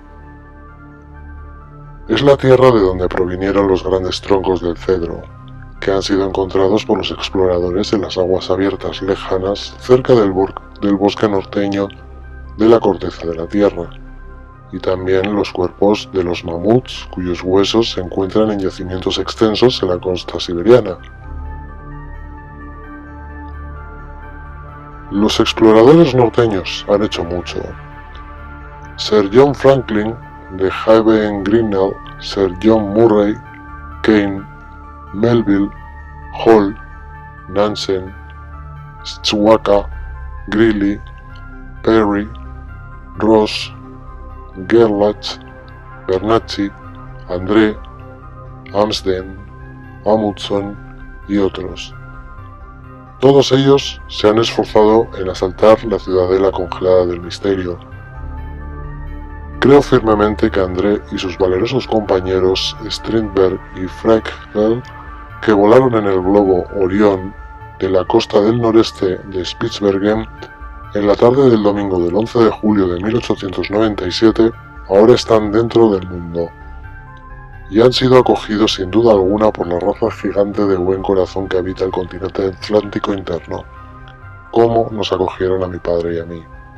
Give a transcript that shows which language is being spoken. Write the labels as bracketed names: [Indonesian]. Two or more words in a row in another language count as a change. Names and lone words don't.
[Spanish] Es la Tierra de donde provinieron los grandes troncos del cedro, que han sido encontrados por los exploradores en las aguas abiertas lejanas cerca del bosque norteño de la corteza de la Tierra, y también los cuerpos de los mamuts cuyos huesos se encuentran en yacimientos extensos en la costa siberiana. Los exploradores norteños han hecho mucho. Sir John Franklin, de Haven Grinnell, Sir John Murray, Kane, Melville, Hall, Nansen, Schwatka, Greely, Perry, Ross, Gerlach, Bernacchi, André, Amsden, Amundsen y otros. Todos ellos se han esforzado en asaltar la ciudadela congelada del misterio. Creo firmemente que André y sus valerosos compañeros Strindberg y Frege, que volaron en el globo Orión de la costa del noreste de Spitsbergen en la tarde del domingo del 11 de julio de 1897, ahora están dentro del mundo y han sido acogidos sin duda alguna por la raza gigante de buen corazón que habita el continente atlántico interno, como nos acogieron a mi padre y a mí.